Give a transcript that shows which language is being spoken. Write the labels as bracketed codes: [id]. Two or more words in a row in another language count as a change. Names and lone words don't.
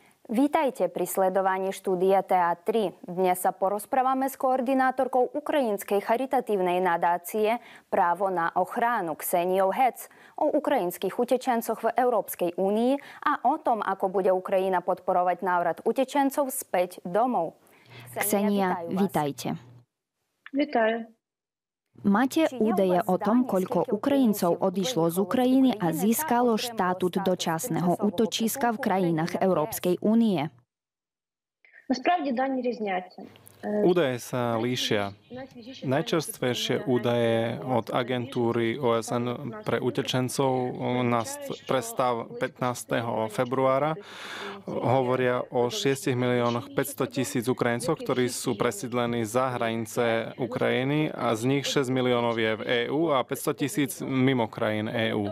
[sk] Vítajte pri sledovaní štúdia TA3. Dnes sa porozprávame s koordinátorkou Ukrajinskej charitatívnej nadácie Právo na ochranu Kseniou Hec o ukrajinských utečencoch v Európskej únii a o tom, ako bude Ukrajina podporovať návrat utečencov späť domov. Ksenia, vítajte. [uk] Вітаю. [sk] Máte údaje o tom, koľko Ukrajincov odišlo z Ukrajiny a získalo štatút dočasného útočiska v krajinách Európskej únie? [uk] Насправді дані різняться. [sk] Údaje sa líšia. Najčerstvejšie údaje od agentúry OSN pre utečencov pre stav 15. februára hovoria o 6 miliónoch 500 000 Ukrajincov, ktorí sú presídlení za hranice Ukrajiny a z nich 6 miliónov je v EÚ a 500 000 mimo krajín EÚ.